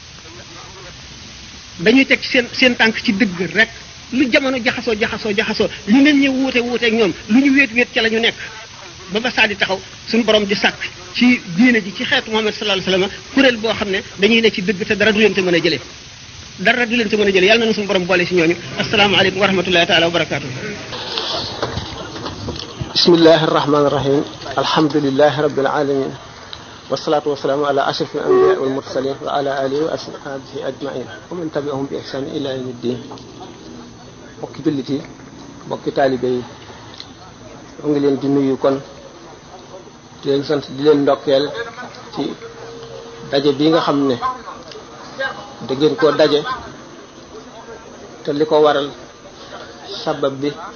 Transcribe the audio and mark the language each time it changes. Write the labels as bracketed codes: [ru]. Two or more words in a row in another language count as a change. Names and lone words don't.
[wo] dañuy teg seen tànk ci dëgg rek lu jamono jaxasoo li nit ñi wuute ak ñoom lu ñu wéet ca la ñu nekk ba ba saa di taxaw suñu borom di sàkk ci diine ji ci xeetu Muhammad [ar] صلى الله عليه وسلم [wo] kuréel boo xam ne dañuy ne ci dëgg te dara du leen te mën a jëlee yàlla na suñu borom boole ci ñooñu [ar] السلام عليكم ورحمة الله تعالى وبركاته. بسم الله الرحمن الرحيم الحمد لله رب العالمين والصلاة والسلام على أشرف الأنبياء والمرسلين وعلى آله وأصحابه أجمعين ومن تبعهم بإحسان إلى يوم الدين [wo] bokki jullit yi bokki taalibe yi mu ngi leen di nuyu kon di leen sant di leen ndokkeel ci daje bi nga xam ne da ngeen koo daje te li ko waral sabab bi